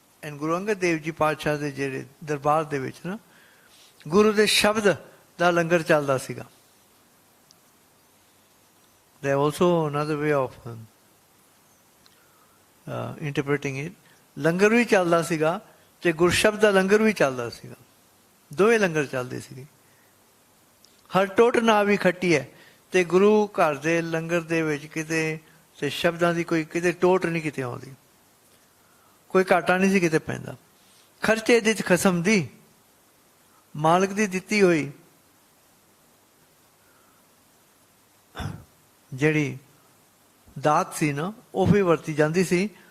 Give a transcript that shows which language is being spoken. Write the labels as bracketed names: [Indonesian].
[Punjabi] And Guru Angad Dev Ji Paatshah de ਜਿਹੜੇ ਦਰਬਾਰ ਦੇ ਵਿੱਚ ਨਾ ਗੁਰੂ ਦੇ ਸ਼ਬਦ ਦਾ ਲੰਗਰ ਚੱਲਦਾ ਸੀਗਾ. [English] There also another way of interpreting it. [Punjabi] ਲੰਗਰ ਵੀ ਚੱਲਦਾ ਸੀਗਾ ਤੇ ਗੁਰਸ਼ਬਦ ਦਾ ਲੰਗਰ ਵੀ ਚੱਲਦਾ ਸੀਗਾ. ਦੋਵੇਂ ਲੰਗਰ ਚੱਲਦੇ ਸੀਗੇ. ਹਰ ਟੋਟ ਨਾ ਵੀ ਖੱਟੀ ਹੈ ਤੇ ਗੁਰੂ ਘਰ ਦੇ ਲੰਗਰ ਦੇ ਵਿੱਚ ਕਿਤੇ ਤੇ ਸ਼ਬਦਾਂ ਦੀ ਕੋਈ ਕਿਤੇ ਟੋਟ ਨਹੀਂ ਕਿਤੇ ਆਉਂਦੀ. ਕੋਈ ਘਾਟਾ ਨਹੀਂ ਸੀ ਕਿਤੇ ਪੈਂਦਾ. ਖਰਚੇ ਦੀ ਖਸਮ ਦੀ ਮਾਲਕ ਦੀ ਦਿੱਤੀ ਹੋਈ ਜਿਹੜੀ ਦਾਤ ਸੀ ਨਾ ਉਹ ਵੀ ਵਰਤੀ ਜਾਂਦੀ ਸੀ.